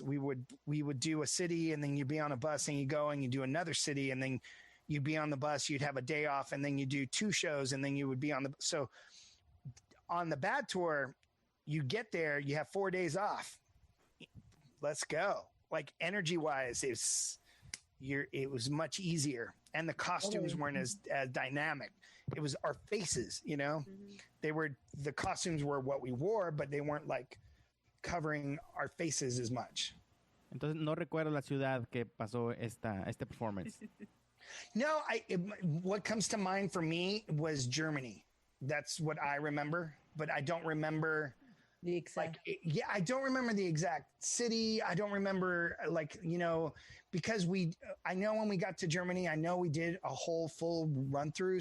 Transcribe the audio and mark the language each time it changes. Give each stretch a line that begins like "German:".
English: We would do a city, and then you'd be on a bus and you go and you do another city, and then you'd be on the bus, you'd have a day off, and then you do 2 shows, and then you would be so on the Bad tour, you get there, you have 4 days off. Let's go. Like energy wise, it was much easier, and the costumes weren't as dynamic. It was our faces, the costumes were what we wore, but they weren't like covering our faces as much.
Spanish: Entonces no recuerdo la ciudad que pasó este performance.
English: No, what comes to mind for me was Germany. That's what I remember, but I don't remember the exact. I don't remember the exact city. I don't remember because I know when we got to Germany, I know we did a whole full run through.